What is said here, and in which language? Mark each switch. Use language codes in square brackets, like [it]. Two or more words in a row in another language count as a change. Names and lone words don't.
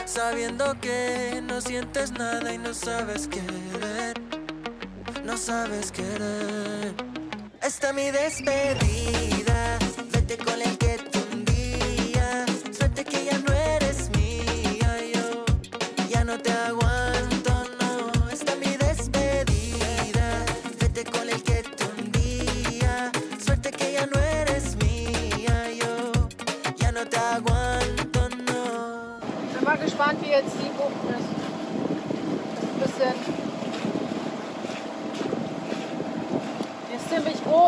[es] Sabiendo que no sientes nada y no sabes querer. Esta mi despedida, vete con el que tú un día. Suerte que ya no eres mía, yo ya no te aguanto. [de] Gespannt, wie jetzt die Bucht ist. Das ist ein bisschen. Die ist ziemlich groß.